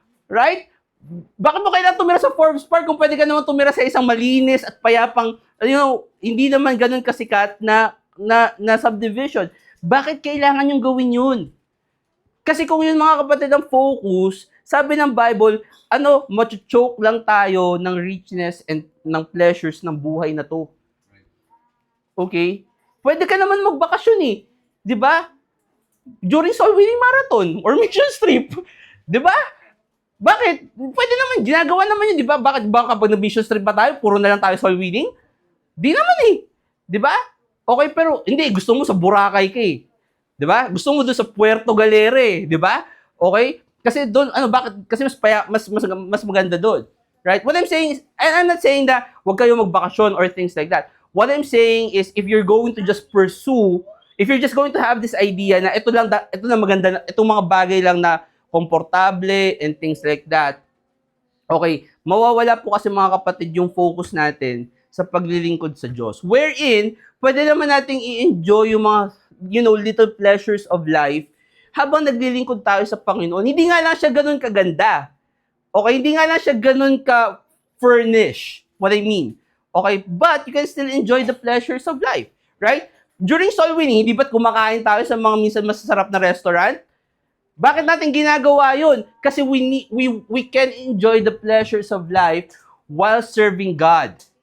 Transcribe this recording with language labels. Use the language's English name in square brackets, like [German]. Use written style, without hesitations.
[Filipino] Right? Bakit mo kailangan tumira sa Forbes Park kung pwede ka naman tumira sa isang malinis at payapang, hindi naman ganun kasikat na subdivision. Bakit kailangan yung gawin yun? Kasi kung yun, mga kapatid, ang focus, sabi ng Bible, macho-choke lang tayo ng richness and ng pleasures ng buhay na to. Okay? Pwede ka naman magbakasyon eh. Di ba? [English] During Soul Winning Marathon or Mission Trip. [Filipino] Di ba? Bakit? Pwede naman, ginagawa naman yun, di ba? Bakit ba kapag nag-mission trip pa tayo, puro na lang tayo soul winning? Di naman eh. Di ba? Okay, pero hindi, gusto mo sa Boracay ka eh. Di ba? Gusto mo doon sa Puerto Galera, di ba? Okay? Kasi doon, bakit? Kasi mas maganda doon. [English] Right? What I'm saying is, and I'm not saying that [Filipino] wag kayo magbakasyon [English] or things like that. What I'm saying is, if you're going to just pursue, if you're just going to have this idea [Filipino] na ito na maganda, itong mga bagay lang na komportable [English] and things like that, okay, [Filipino] mawawala po kasi mga kapatid yung focus natin sa paglilingkod sa Diyos. Wherein, pwede naman nating i-enjoy yung mga, [English] little pleasures of life [Filipino] habang naglilingkod tayo sa Panginoon. Hindi nga lang siya ganun kaganda. Okay, hindi nga lang siya ganun ka-furnish. [English] What I mean. Okay, but you can still enjoy the pleasures of life. Right? [Filipino] During soul winning, hindi ba't kumakain tayo sa mga minsan masasarap na restaurant? Bakit natin ginagawa yun? Kasi [English] we can enjoy the pleasures of life while serving God.